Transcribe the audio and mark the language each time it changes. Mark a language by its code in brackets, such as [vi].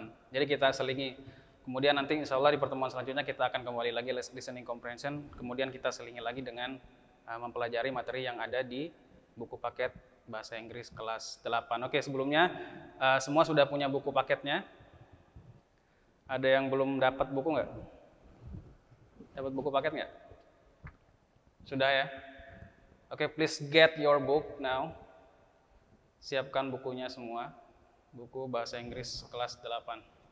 [id] Jadi kita selingi, kemudian nanti insya Allah di pertemuan selanjutnya kita akan kembali lagi listening comprehension, kemudian kita selingi lagi dengan mempelajari materi yang ada di buku paket bahasa Inggris kelas 8. Oke, sebelumnya semua sudah punya buku paketnya? Ada yang belum dapat buku nggak? Dapat buku paket nggak? Sudah ya? [en] Oke, please get your book now. [id] Siapkan bukunya semua, buku bahasa Inggris kelas 8.